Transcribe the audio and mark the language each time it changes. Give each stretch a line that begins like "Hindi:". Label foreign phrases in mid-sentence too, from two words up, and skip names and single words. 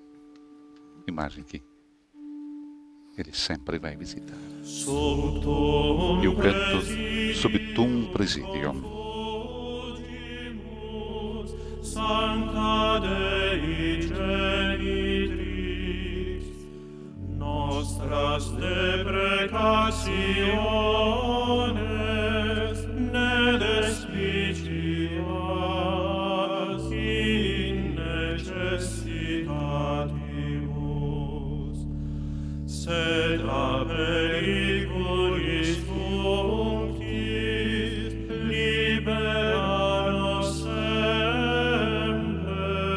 Portuguese: Imagem que ele sempre vai visitar. E o canto Subtum Presidium.
Latin: Sancta Dei Genitrix, nostras deprecationes, ne despicias in necessitatibus, sed a periculis functis libera nos semper.